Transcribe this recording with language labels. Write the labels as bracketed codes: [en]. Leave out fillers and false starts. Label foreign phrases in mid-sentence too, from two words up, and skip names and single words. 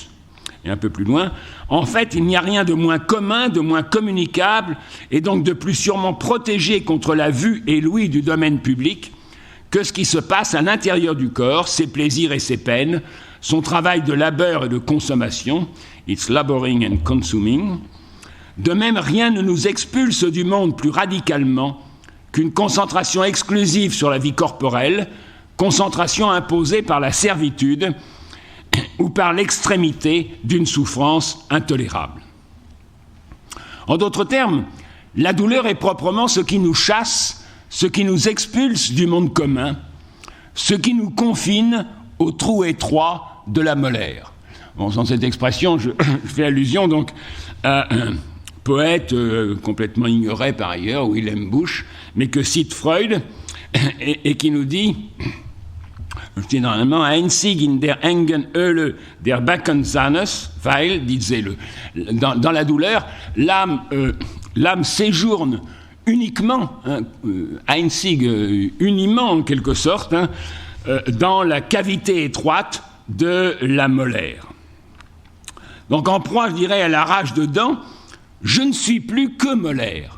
[fr] Et un peu plus loin, en fait, il n'y a rien de moins commun, de moins communicable, et donc de plus sûrement protégé contre la vue et l'ouïe du domaine public que ce qui se passe à l'intérieur du corps, ses plaisirs et ses peines, son travail de labeur et de consommation, [en] it's laboring and consuming. [fr] De même, rien ne nous expulse du monde plus radicalement qu'une concentration exclusive sur la vie corporelle, concentration imposée par la servitude ou par l'extrémité d'une souffrance intolérable. En d'autres termes, la douleur est proprement ce qui nous chasse, ce qui nous expulse du monde commun, ce qui nous confine au trou étroit de la molaire. Bon, sans cette expression, je fais allusion donc à un poète complètement ignoré par ailleurs, Wilhelm Busch, mais que cite Freud, et qui nous dit, généralement, [de] einzig in der engen Höhle der Beckensanus, weil, [fr] disait-le, dans la douleur, l'âme séjourne uniquement, einzig, uniment en quelque sorte, dans la cavité étroite de la molaire. Donc en proie, je dirais, à la rage de dents, je ne suis plus que molaire.